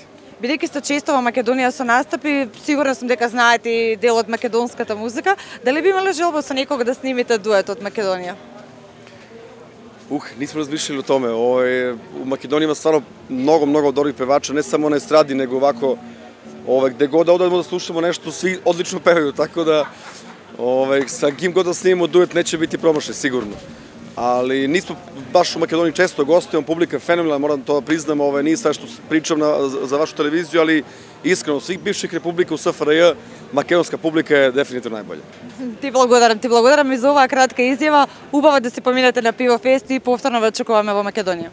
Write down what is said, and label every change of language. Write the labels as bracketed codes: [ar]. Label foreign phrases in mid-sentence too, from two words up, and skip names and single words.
[mk] Бидејќи сте често во Македонија со настапи, сигурна сум дека знаете и дел од македонската музика, дали би имале желба со некога да снимите дует од Македонија? [sr] Нисмо размишлили о томе. У Македонија има стварно многу добри певачи, не само на естради, него овако где god да одемо да слушаме нешто, сви одлично певају, така да sa kim god da snimimo duet neće biti promašaj, sigurno. ali nismo baš u Makedoniji često gostujemo, publika je fenomenalna, moram to da priznam, nije sve što pričam za vašu televiziju, ali iskreno, svih bivših republika u SFRJ, makedonska publika je definitivno najbolja. [mk] Ti благодарам и за оваа кратка изјава. Убаво да се поминете на Пиво Фест и повторно ве очекуваме во Македонија.